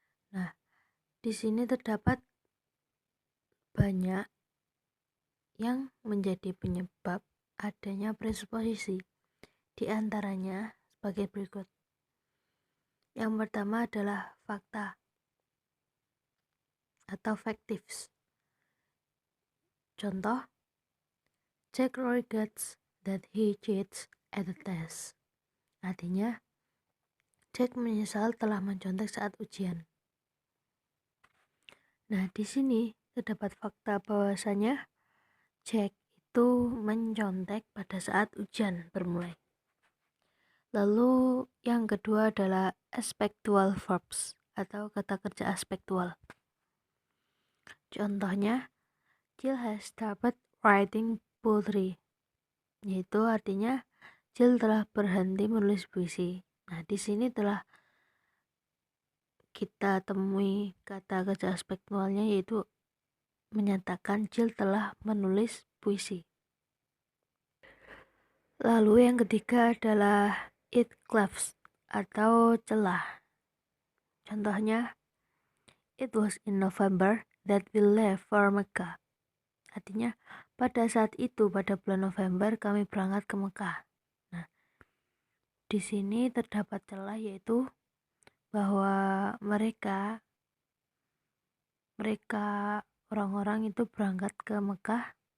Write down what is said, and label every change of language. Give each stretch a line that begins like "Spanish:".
Indonesian: Nah, di sini terdapat banyak yang menjadi penyebab adanya presuposisi. Di antaranya sebagai berikut. Yang pertama adalah fakta atau factives.
English: Contoh, Jack regrets that he cheats at the test.
Indonesian: Artinya, Jack menyesal telah mencontek saat ujian. Nah, di sini terdapat fakta bahwasanya Jack itu mencontek pada saat ujian bermulai. Lalu yang kedua adalah aspectual verbs atau kata kerja aspektual. Contohnya,
English: Jill has started writing poetry,
Indonesian: yaitu artinya Jill telah berhenti menulis puisi. Nah, di sini telah kita temui kata kerja aspektualnya, yaitu menyatakan Jill telah menulis puisi. Lalu yang ketiga adalah it cleaves atau celah.
English: Contohnya, it was in November that we left for Mecca.
Indonesian: Artinya, pada saat itu, pada bulan November, kami berangkat ke Mekah. Nah, di sini terdapat celah, yaitu bahwa mereka orang-orang itu berangkat ke Mekah.